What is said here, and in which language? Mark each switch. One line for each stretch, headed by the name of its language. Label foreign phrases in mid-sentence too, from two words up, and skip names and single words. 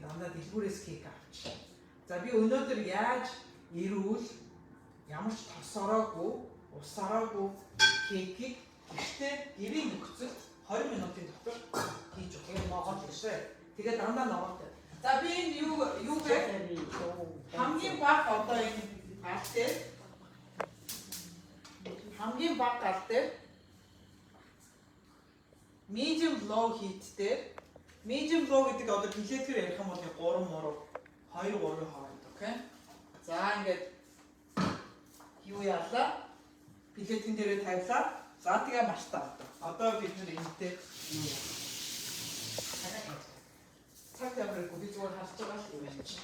Mongolian: Дандаа дэлгүүрээс кейк авчих. За би өнөөдөр яаж эрүүл ямар ч тос ороогүй, ус ороогүй кейкийг гэртээ гэрийн нөхцөлд 20 минутын дотор хийж өгөх юм ногоон гэшээ. Тэгээд дандаа ногоотой. За би энэ юу вэ? Хамгийн бага одоо энэ гал дээр хамгийн бага гал дээр
English: medium low heat
Mongolian: дээр
English: medium low
Mongolian: гэдэг одоо билетээр ярих юм бол 3 хооронд, окей? За ингээд юу яалаа? Билетийн дээрээ тавилаа. За тэгээ мартаа. Одоо бид нэр энэтэй юу яа? Цаг тавихгүй би зүгээр харж байгаа л юм байна чи.